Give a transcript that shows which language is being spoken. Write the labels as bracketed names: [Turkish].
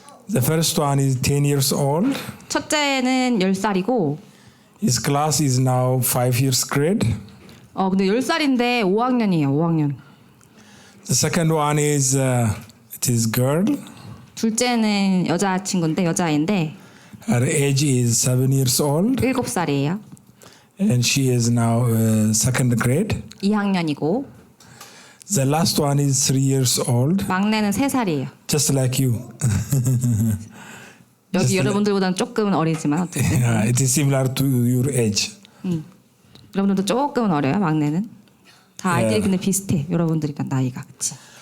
[English] The first one is 10 years old. [Korean] 첫째는 10살이고 [English] His class is now 5 years grade. [Korean] 근데 10살인데 5학년이에요. 5학년. [English] The second one is it is girl. [Korean] 둘째는 여자아이인데 [English] Her age is 7 years old [Korean] 7살이에요. [English] and she is now second grade. [Korean] 2학년이고 [English] The last one is 3 years old, [Korean] 막내는 3살이에요. [English] just like you. [Korean] 여기 여러분들보다는 조금은 어리지만 어쨌든 [English] It is similar to your age. [Korean] 여러분들도 조금은 어려요. 막내는 다 아이들이 예. 근데 비슷해. 여러분들이랑 나이가 그치?